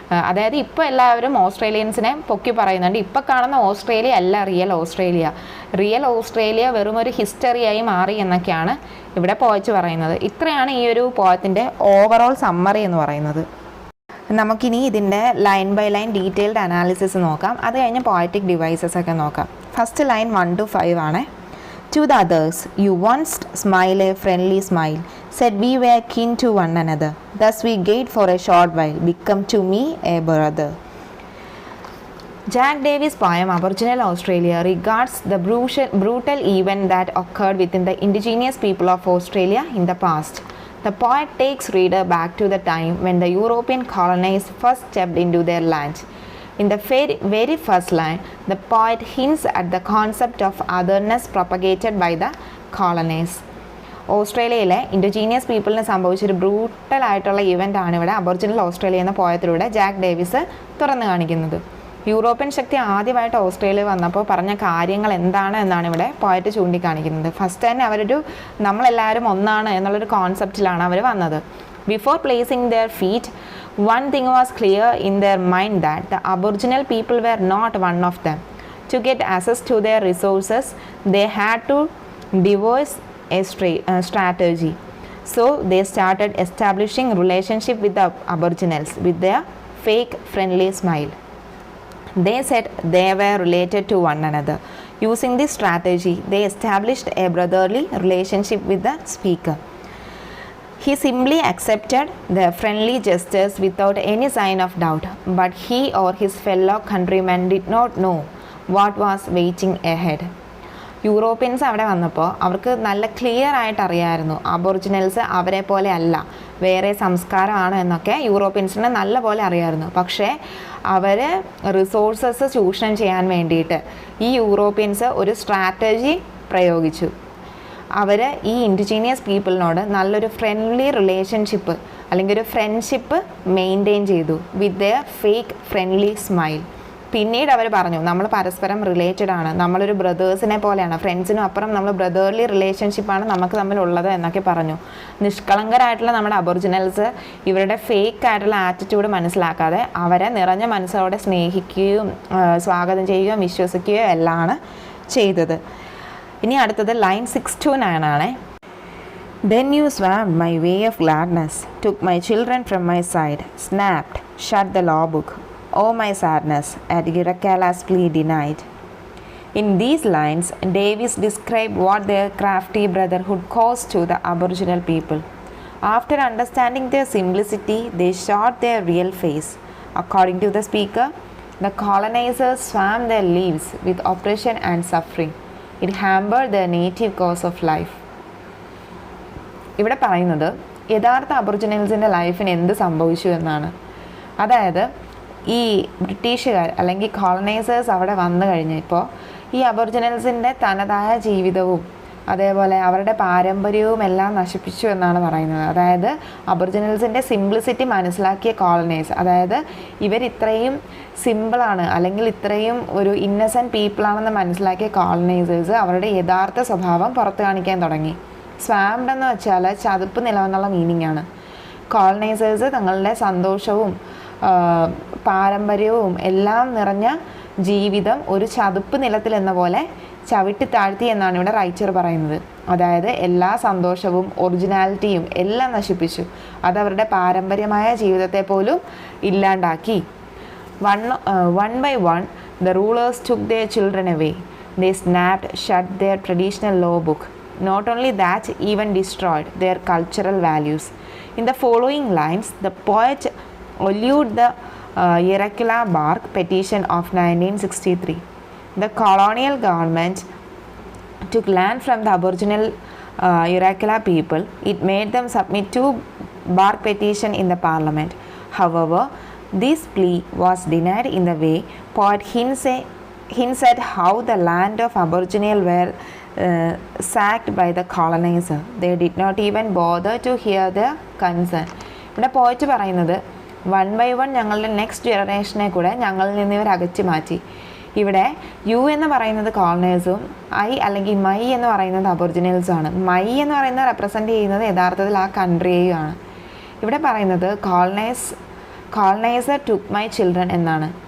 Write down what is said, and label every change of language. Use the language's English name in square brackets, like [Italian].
[Malayalam] അതായത് ഇപ്പോൾ എല്ലാവരും ഓസ്ട്രേലിയൻസിനെ പൊക്കി പറയുന്നുണ്ട്. ഇപ്പോൾ കാണുന്ന ഓസ്ട്രേലിയ അല്ല റിയൽ ഓസ്ട്രേലിയ വെറും ഒരു ഹിസ്റ്ററിയായി മാറി എന്നൊക്കെയാണ് ഇവിടെ പോയറ്റ് പറയുന്നത്. ഇത്രയാണ് ഈ ഒരു പോയത്തിൻ്റെ ഓവറോൾ സമ്മറി എന്ന് പറയുന്നത്. നമുക്കിനി ഇതിൻ്റെ line by line detailed analysis നോക്കാം. അത് കഴിഞ്ഞ് പോയറ്റിക് ഡിവൈസസ് ഒക്കെ നോക്കാം. ഫസ്റ്റ് ലൈൻ 1 to 5 ആണ്. [English] To the others, you once smile a friendly smile, said we were kin to one another. Thus we gazed for a short while, become to me a brother. Jack Davis' poem Aborginal Australia regards the brutal event that occurred within the indigenous people of Australia in the past. The poet takes reader back to the time when the European colonists first stepped into their land. In the very first line, the poet hints at the concept of otherness propagated by the colonists. [Malayalam] ഓസ്ട്രേലിയയിലെ indigenous പീപ്പിളിന് സംഭവിച്ചൊരു ബ്രൂട്ടലായിട്ടുള്ള ഇവൻ്റാണ് ഇവിടെ Aboriginal Australia എന്ന പോയത്തിലൂടെ Jack Davis തുറന്നു കാണിക്കുന്നത്. European ശക്തി ആദ്യമായിട്ട് Australia വന്നപ്പോൾ പറഞ്ഞ കാര്യങ്ങൾ എന്താണ് എന്നാണ് ഇവിടെ പോയറ്റ് ചൂണ്ടിക്കാണിക്കുന്നത്. ഫസ്റ്റ് തന്നെ നമ്മളെല്ലാവരും ഒന്നാണ് എന്നുള്ളൊരു കോൺസെപ്റ്റിലാണ് അവർ വന്നത്. [English] Before placing their feet, one thing was clear in their mind, that the Aboriginal people were not one of them. To get access to their resources, they had to devise a strategy. So they started establishing relationship with the Aboriginals with their fake friendly smile. They said they were related to one another. Using this strategy, they established a brotherly relationship with the speaker. He simply accepted the friendly gestures without any sign of doubt, but he or his fellow countrymen did not know what was waiting ahead. [Malayalam] Europeans അവിടെ വന്നപ്പോൾ അവർക്ക് നല്ല clear ആയിട്ട് അറിയാമായിരുന്നു aboriginals അവരെ പോലെ അല്ല, വേറെ സംസ്കാരമാണ് എന്നൊക്കെ യൂറോപ്യൻസിന് നല്ല പോലെ അറിയാമായിരുന്നു. പക്ഷേ അവർ റിസോഴ്സസ് ചൂഷണം ചെയ്യാൻ വേണ്ടിയിട്ട് ഈ യൂറോപ്യൻസ് ഒരു സ്ട്രാറ്റജി പ്രയോഗിച്ചു. അവർ ഈ ഇൻഡിജീനിയസ് പീപ്പിളിനോട് നല്ലൊരു ഫ്രണ്ട്ലി റിലേഷൻഷിപ്പ് അല്ലെങ്കിൽ ഒരു ഫ്രണ്ട്ഷിപ്പ് മെയിൻറ്റെയിൻ ചെയ്തു [English] With the fake friendly smile. [Malayalam] പിന്നീട് അവർ പറഞ്ഞു നമ്മൾ പരസ്പരം റിലേറ്റഡ് ആണ്, നമ്മളൊരു ബ്രദേഴ്സിനെ പോലെയാണ്, ഫ്രണ്ട്സിനും അപ്പുറം നമ്മൾ ബ്രദേർലി റിലേഷൻഷിപ്പാണ് നമുക്ക് തമ്മിലുള്ളത് എന്നൊക്കെ പറഞ്ഞു. നിഷ്കളങ്കരായിട്ടുള്ള നമ്മുടെ അബോറിജിനൽസ് ഇവരുടെ ഫേക്ക് ആയിട്ടുള്ള ആറ്റിറ്റ്യൂഡ് മനസ്സിലാക്കാതെ അവരെ നിറഞ്ഞ മനസ്സോടെ സ്നേഹിക്കുകയും സ്വാഗതം ചെയ്യുകയും വിശ്വസിക്കുകയും എല്ലാമാണ് ചെയ്തത്. ഇനി അടുത്തത് ലൈൻ 6 to 9 ആണ്. [English] Then you swamped my way of gladness, took my children from my side, snapped, shut the law book. Oh my sadness, at Irakalas plea denied. In these lines, Davis described what their crafty brotherhood caused to the Aboriginal people. After understanding their simplicity, they showed their real face. According to the speaker, the colonizers swam their lives with oppression and suffering. It hampered their native course of life. [Malayalam] ഇവിടെ പറയുന്നത് യഥാർത്ഥ അബോറിജിനൽസിൻ്റെ ലൈഫിന് എന്ത് സംഭവിച്ചു എന്നാണ്. അതായത് ഈ ബ്രിട്ടീഷുകാർ അല്ലെങ്കിൽ കോളനൈസേഴ്സ് അവിടെ വന്നു കഴിഞ്ഞപ്പോൾ ഈ അബോറിജിനൽസിൻ്റെ തനതായ ജീവിതവും അതേപോലെ അവരുടെ പാരമ്പര്യവും എല്ലാം നശിപ്പിച്ചു എന്നാണ് പറയുന്നത്. അതായത് അബോറിജിനൽസിൻ്റെ സിംപ്ലിസിറ്റി മനസ്സിലാക്കിയ കോളനൈസ്, അതായത് ഇവരിത്രയും സിമ്പിളാണ് അല്ലെങ്കിൽ ഇത്രയും ഒരു ഇന്നസെൻറ്റ് പീപ്പിളാണെന്ന് മനസ്സിലാക്കിയ കോളനൈസേഴ്സ് അവരുടെ യഥാർത്ഥ സ്വഭാവം പുറത്ത് കാണിക്കാൻ തുടങ്ങി. സ്വാംഡ് എന്ന് വെച്ചാൽ ചതുപ്പ് നിലമെന്നുള്ള മീനിങ് ആണ്. കോളനൈസേഴ്സ് തങ്ങളുടെ സന്തോഷവും പാരമ്പര്യവും എല്ലാം നിറഞ്ഞ ജീവിതം ഒരു ചതുപ്പ് നിലത്തിൽ എന്ന പോലെ ചവിട്ടി താഴ്ത്തി എന്നാണ് ഇവിടെ റൈറ്റർ പറയുന്നത്. അതായത് എല്ലാ സന്തോഷവും ഒറിജിനാലിറ്റിയും എല്ലാം നശിപ്പിച്ചു. അതവരുടെ പാരമ്പര്യമായ ജീവിതത്തെ പോലും ഇല്ലാണ്ടാക്കി. [English] One by one, the rulers took their children away. They snapped shut their traditional law book. Not only that, even destroyed their cultural values. In the following lines, the poet allude the Irregular Bark Petition of 1963. The colonial government took land from the Aboriginal Irregular people. It made them submit to Bark Petition in the Parliament. However, this plea was denied in the way poet hints at how the land of Aboriginal were sacked by the colonizer. They did not even bother to hear their concern. [Malayalam] ഇവിടെ പോയിട്ട് പറയുന്നത് 1 by 1 ഞങ്ങളുടെ next ജനറേഷനെ കൂടെ ഞങ്ങളിൽ നിന്ന് ഇവർ അകറ്റി മാറ്റി. ഇവിടെ യു എന്ന് പറയുന്നത് കോളനൈസും അല്ലെങ്കിൽ മൈ എന്ന് പറയുന്നത് അബോറിജിനൽസുമാണ്. മൈ എന്ന് പറയുന്നത് റെപ്രസെൻ്റ് ചെയ്യുന്നത് യഥാർത്ഥത്തിൽ ആ കൺട്രിയെയുമാണ്. ഇവിടെ പറയുന്നത് [English] coloniser took my children [Malayalam] എന്നാണ്.